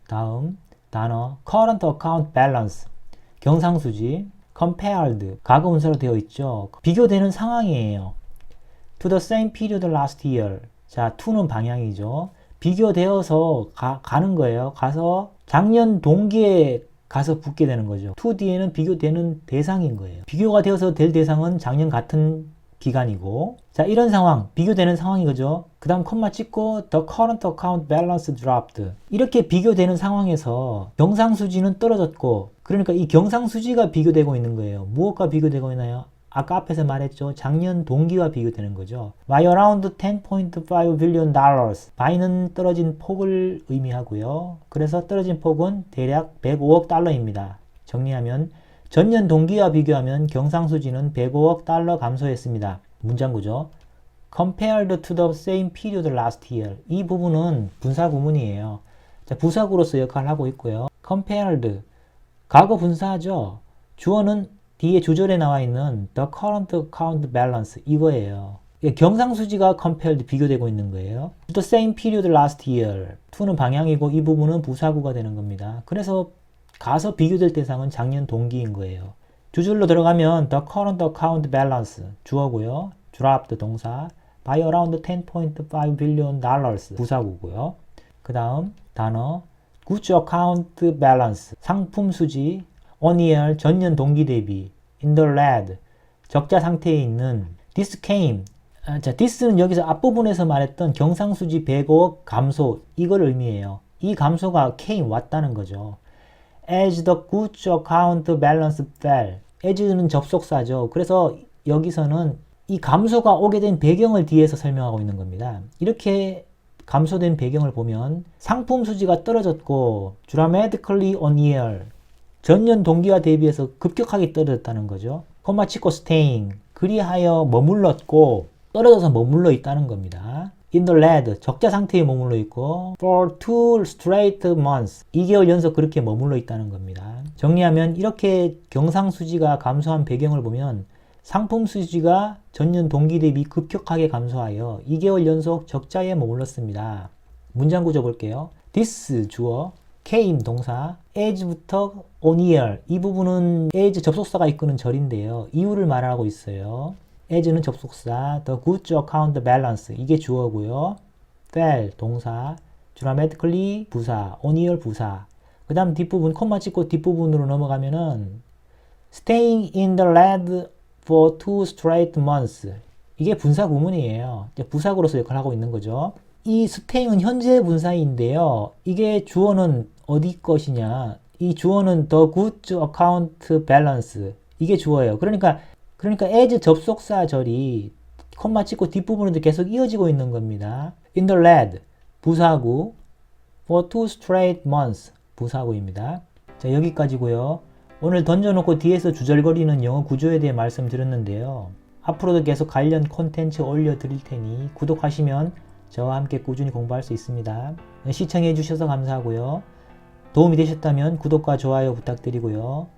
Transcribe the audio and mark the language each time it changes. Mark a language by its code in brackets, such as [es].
[ko] 다음 단어 [en] current account balance [ko] 경상수지 compared 과거 분사로 되어 있죠. 비교되는 상황이에요. [en] to the same period last year. [ko] 자, to는 방향이죠. 비교되어서 가는 거예요. 가서 작년 동기에 가서 붙게 되는 거죠. to 뒤에는 비교되는 대상인 거예요. 비교가 되어서 될 대상은 작년 같은 기간이고 자 이런 상황 비교되는 상황이죠. 그 다음 콤마 찍고 [en] the current account balance dropped [ko] 이렇게 비교되는 상황에서 경상수지는 떨어졌고 그러니까 이 경상수지가 비교되고 있는 거예요. 무엇과 비교되고 있나요? 아까 앞에서 말했죠. 작년 동기와 비교되는 거죠. [en] by around 10.5 billion dollars by는 [ko] 떨어진 폭을 의미하고요. 그래서 떨어진 폭은 대략 105억 달러입니다. 정리하면 전년 동기와 비교하면 경상수지는 105억 달러 감소했습니다. 문장구죠. [en] compared to the same period last year. [ko] 이 부분은 분사구문이에요. 자, 부사구로서 역할을 하고 있고요. compared 과거 분사죠. 주어는 뒤에 주절에 나와 있는 [en] the current account balance [ko] 이거예요. 경상수지가 compared 비교되고 있는 거예요. [en] the same period last year. [ko] to는 방향이고 이 부분은 부사구가 되는 겁니다. 그래서 가서 비교될 대상은 작년 동기인 거예요. 주절로 들어가면 [en] the current account balance [ko] 주어고요. [en] dropped 동사 by around 10.5 billion dollars [ko] 부사구고요. 그 다음 단어 [en] goods account balance [ko] 상품 수지 on year 전년 동기 대비 [en] in the red [ko] 적자 상태에 있는 [en] this came [ko] 자 this는 여기서 앞부분에서 말했던 경상수지 105억 감소 이걸 의미해요. 이 감소가 came 왔다는 거죠. [en] as the goods account balance fell as는 [ko] 접속사죠. 그래서 여기서는 이 감소가 오게 된 배경을 뒤에서 설명하고 있는 겁니다. 이렇게 감소된 배경을 보면 상품 수지가 떨어졌고 [en] dramatically on year [ko] 전년 동기와 대비해서 급격하게 떨어졌다는 거죠. 콤마 찍고 staying 그리하여 머물렀고 떨어져서 머물러 있다는 겁니다. [en] in the red [ko] 적자 상태에 머물러 있고 [en] for 2 straight months [ko] 2개월 연속 그렇게 머물러 있다는 겁니다. 정리하면 이렇게 경상수지가 감소한 배경을 보면 상품 수지가 전년 동기 대비 급격하게 감소하여 2개월 연속 적자에 머물렀습니다. 문장 구조 볼게요. this 주어 came 동사 as부터 on year 이 부분은 as 접속사가 이끄는 절인데요. 이유를 말하고 있어요. as는 접속사, [en] the goods account balance [ko] 이게 주어고요. [en] fell 동사, dramatically 부사, on year 부사. [ko] 그 다음 뒷부분 콤마 찍고 뒷부분으로 넘어가면은 [en] staying in the red for 2 straight months. [ko] 이게 분사 구문이에요. 이제 부사구로서 역할을 하고 있는 거죠. 이 staying은 현재 분사인데요. 이게 주어는 어디 것이냐? 이 주어는 [en] the goods account balance. [ko] 이게 주어예요. 그러니까 as 접속사절이 콤마 찍고 뒷부분으로 계속 이어지고 있는 겁니다. [en] in the lead 부사구, for 2 straight months [ko] 부사구입니다. 자, 여기까지고요. 오늘 던져놓고 뒤에서 주절거리는 영어 구조에 대해 말씀드렸는데요. 앞으로도 계속 관련 콘텐츠 올려드릴 테니 구독하시면 저와 함께 꾸준히 공부할 수 있습니다. 시청해 주셔서 감사하고요. 도움이 되셨다면 구독과 좋아요 부탁드리고요.